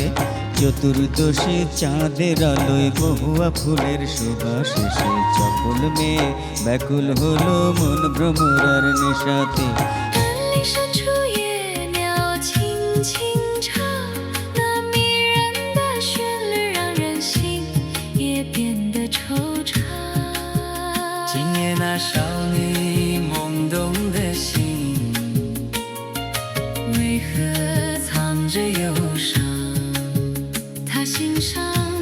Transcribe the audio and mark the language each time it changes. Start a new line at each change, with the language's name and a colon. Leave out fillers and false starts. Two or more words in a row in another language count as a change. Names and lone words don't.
Bangla: চতুর্দশী চাঁদের আলোয় মহুয়া ফুলের সুবাসে সেই চপল মেয়ে ব্যাকুল হলো মন ভ্রমরার নেশাতে।
Chinese: 今夜那少女懵懂的心，为何藏着忧伤？她欣赏